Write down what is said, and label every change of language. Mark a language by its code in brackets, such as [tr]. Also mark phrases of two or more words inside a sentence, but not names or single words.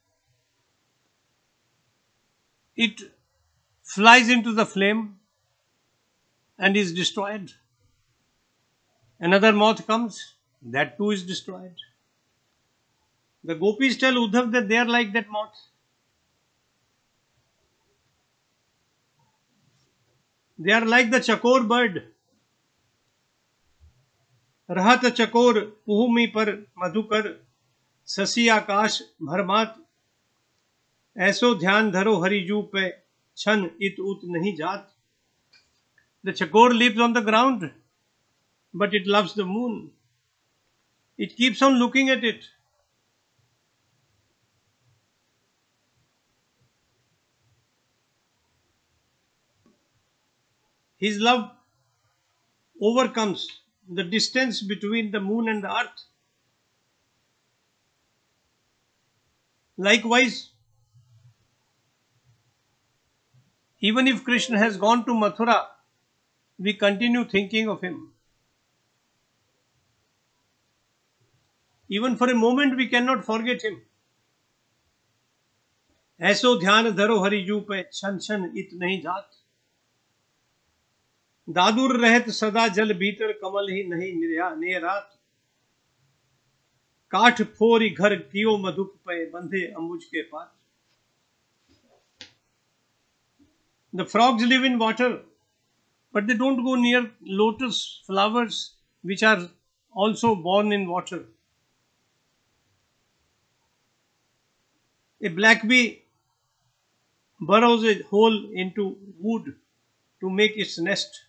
[en] It flies into the flame and is destroyed. Another moth comes, that too is destroyed. The gopis tell Uddhav that they are like that moth. They are like the chakor bird. [bra] रहत चकोर पुहुमी पर मधुकर ससी आकाश भरमात. ऐसो ध्यान धरो हरिजू पे छन इत उत नहीं जात. [en] The chakor lives on the ground, but it loves the moon. It keeps on looking at it. His love overcomes the distance between the moon and the earth. Likewise, even if Krishna has gone to Mathura, we continue thinking of him. Even for a moment we cannot forget him. [bra] ऐसो ध्यान धरो हरिजू पे छन छन इत नहीं जात. दादुर रहत सदा जल भीतर कमल ही नहीं निरात. काठ फोरी घर कियो मधुप पे बंधे अंबुज के पात. [en] The frogs live in water, but they don't go near lotus flowers which are also born in water. A black bee burrows a hole into wood to make its nest.